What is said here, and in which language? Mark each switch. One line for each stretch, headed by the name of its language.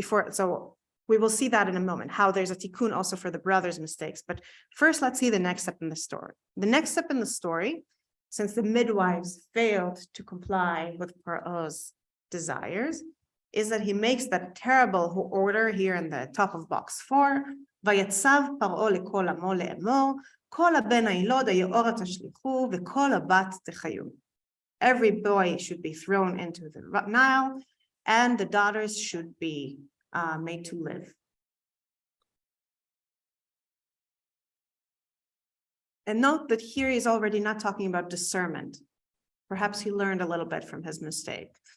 English: So we will see that in a moment, how there's a tikkun also for the brothers' mistakes. But first, let's see the next step in the story. The next step in the story, since the midwives failed to comply with Paro's desires, is that he makes that terrible order here in the top of box 4.
Hebrew: ויצב פרעה לכל עמו לאמור, כל הבן הילוד היאורה תשליכו, וכל הבת תחיו.
English: Every boy should be thrown into the Nile, and the daughters should be made to live. And note that here he's already not talking about discernment. Perhaps he learned a little bit from his mistake.